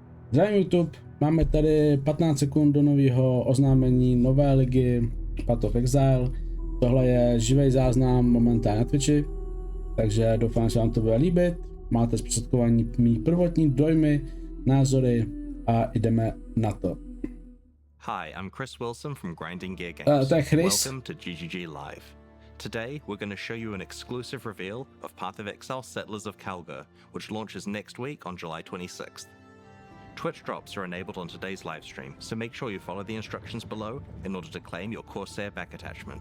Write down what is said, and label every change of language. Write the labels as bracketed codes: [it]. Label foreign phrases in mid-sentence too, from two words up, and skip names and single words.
[cs] Zdravím YouTube, máme tady 15 sekund do nového oznámení nové ligy Path of Exile. Tohle je živý záznam momentálně na Twitchi, takže doufám, že vám to bude líbit. Máte zprostředkování mý prvotní dojmy, názory a jdeme na to. [en] Hi, I'm Chris Wilson from Grinding Gear Games. Welcome to GGG Live. Today, we're going to show you an exclusive reveal of Path of Exile Settlers of Kalguur, which launches next week on July 26th. Twitch drops are enabled on today's livestream, so make sure you follow the instructions below in order to claim your Corsair back attachment.